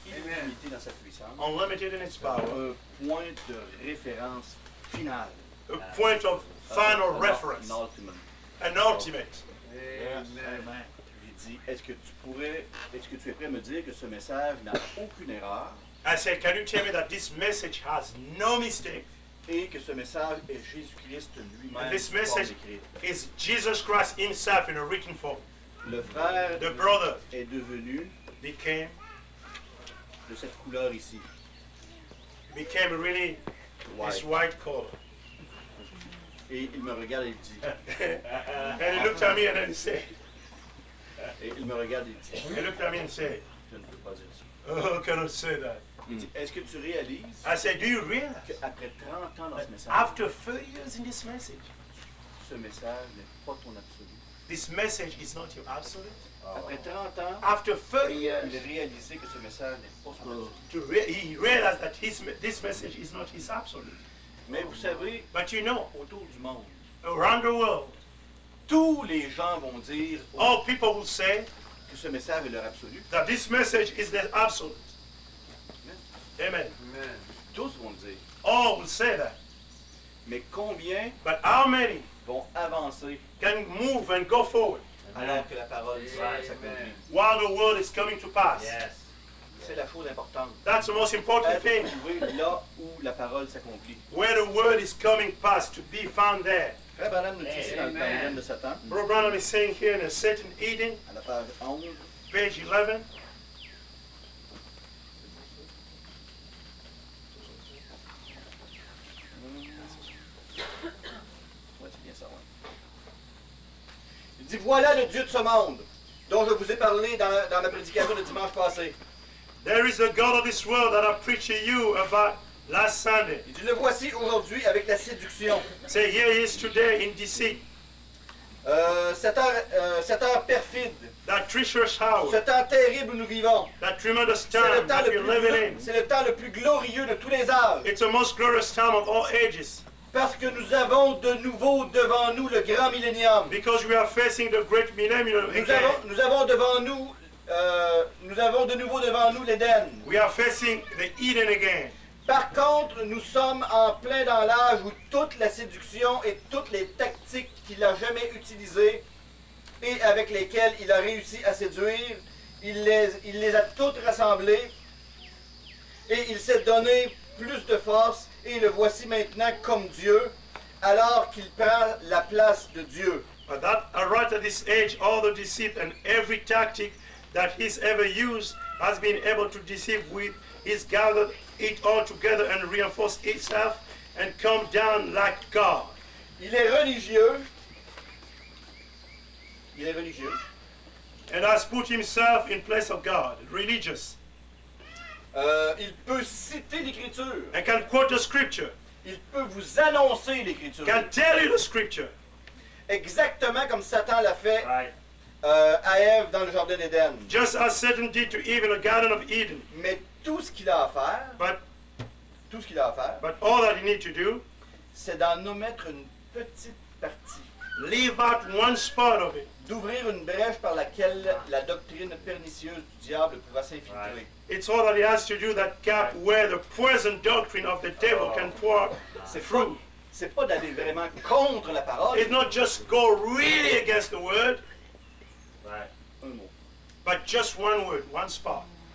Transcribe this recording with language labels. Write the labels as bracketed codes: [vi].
[fr] illimité dans sa puissance, [en] unlimited in its power, [fr] un point de référence final, [en] a point of final [fr] un [en] reference, ultimate. an ultimate. [fr] J'ai dit, est-ce que tu es prêt à me dire que ce message n'a aucune erreur [en] I said, can you tell me that this message has no mistake? [fr] et que ce message est Jésus-Christ lui-même [en] And this [fr] en forme [en] message [fr] écrite? [en] is Jesus Christ himself in a written form. [fr] Le frère [en] The brother [fr] est devenu [en] became [fr] de cette couleur ici, [en] really this white color. [fr] Et il me regarde et il dit, [en] And he looked at me and then he said, he looked at me and said, [fr] je ne peux pas dire ça. [en] oh, cannot say that. [fr] Il dit, est-ce que tu réalises [en] I said, do you realize [fr] qu'après 30 ans dans ce message, [en] after 30 years in this message, [fr] ce message n'est pas ton absolu? [en] this message is not your absolute? [fr] Après 30 ans, [en] After 30 [fr] il [en] years, [fr] a réalisé que ce message n'est pas son absolu. [en] he realized that this message is not his absolute. [fr] Mais vous savez, [en] But you know, [fr] autour du monde, [en] around the world, [fr] tous les gens vont dire [en] all people will say [fr] que ce message est leur absolu. [en] that this message is their absolute. Amen. [fr] Tous vont le dire. [en] All will say that. [fr] Mais combien [en] But how many [fr] vont avancer [en] can move and go forward [fr] alors que la parole s'accomplit? [en] while the word is coming to pass? [fr] C'est la chose importante. [en] That's the most important thing. [fr] Être trouvé là où la parole s'accomplit. [en] Where the word is coming past, to be found there. [fr] Frère Branham nous dit ici dans le Paragone de Satan, [en] Brother Branham is saying here in a Satan Eden, [fr] à la page 11, [en] page 11. [fr] ouais, c'est bien ça, ouais. Il dit, voilà le Dieu de ce monde, dont je vous ai parlé dans la prédication de dimanche passé. [en] There is the God of this world that I preached to you about last Sunday. [fr] Il dit, le voici aujourd'hui avec la séduction. [en] Say, here he is today in deceit. [fr] Cette heure perfide, [en] That treacherous hour, [fr] ce temps terrible où nous vivons, [en] that tremendous [fr] c'est le [en] time that we're living in. [fr] c'est le temps le plus glorieux de tous les âges. [en] It's the most glorious time of all ages. [fr] Parce que nous avons de nouveau devant nous le grand millénium. [en] Because we are facing the great millennium again. [fr] Nous avons de nouveau devant nous l'Éden. [en] We are facing the Eden again. [fr] Par contre, nous sommes en plein dans l'âge où toute la séduction et toutes les tactiques qu'il a jamais utilisées et avec lesquelles il a réussi à séduire il les a toutes rassemblées et il s'est donné plus de force et le voici maintenant comme Dieu alors qu'il prend la place de Dieu. [en] But that right at this age, all the deceit and every tactic that he's ever used has been able to deceive with, he's gathered it all together and reinforced itself and come down like God. [fr] Il est religieux. Il est religieux. [en] And has put himself in place of God, religious. [fr] Il peut citer l'Écriture. [en] And can quote the scripture. [fr] Il peut vous annoncer l'Écriture. [en] Can tell you the scripture. [fr] Exactement comme Satan l'a fait [en] Right. [fr] à Ève dans le jardin d'Éden. [en] Just as Satan did to Eve in the Garden of Eden. [fr] Mais tout ce qu'il a à faire, [en] But all that you need to do, [fr] c'est d'en omettre une petite partie. [en] leave out one spot of it. [fr] D'ouvrir une brèche par laquelle la doctrine pernicieuse du diable pourra s'infiltrer. [en] It's all that he has to do, that gap where the poison doctrine of the devil can pour through. [fr] C'est pas d'aller vraiment contre la parole. [en] It's not just go really against the word, Right. [fr] Un mot. [en] but just one word, one spot.